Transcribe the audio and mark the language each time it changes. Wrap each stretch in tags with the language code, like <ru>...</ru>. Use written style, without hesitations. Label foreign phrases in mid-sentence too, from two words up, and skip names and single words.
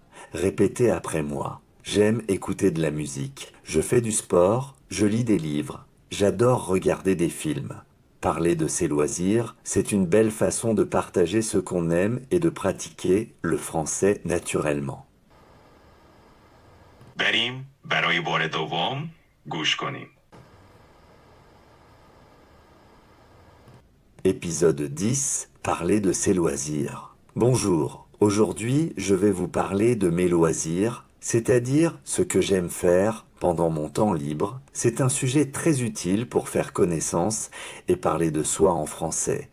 <fr>Répétez après moi. J'aime écouter de la musique. Je fais du sport, je lis des livres. J'adore regarder des films. Parler de ses loisirs, c'est une belle façon de partager ce qu'on aime et de pratiquer le français naturellement.</fr> <fa>بریم برای بار دوم گوش کنیم.</fa> <fr>Épisode 10, parler de ses loisirs. Bonjour, aujourd'hui je vais vous parler de mes loisirs, c'est-à-dire ce que j'aime faire pendant mon temps libre. C'est un sujet très utile pour faire connaissance et parler de soi en français.</fr>